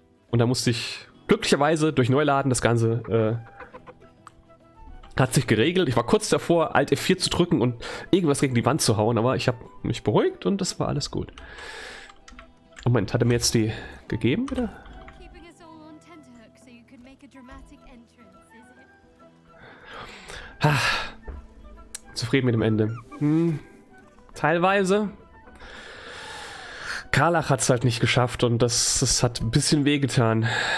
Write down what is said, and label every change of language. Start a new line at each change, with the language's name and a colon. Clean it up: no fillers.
German: Und da musste ich glücklicherweise durch Neuladen das Ganze hat sich geregelt. Ich war kurz davor, Alt F4 zu drücken und irgendwas gegen die Wand zu hauen, aber ich habe mich beruhigt und das war alles gut. Moment, hat er mir jetzt die gegeben, bitte?
English: Keeping us all on tenterhooks so you could make a dramatic entrance, is it?
German: Zufrieden mit dem Ende. Teilweise. Karlach hat es halt nicht geschafft und das hat ein bisschen wehgetan.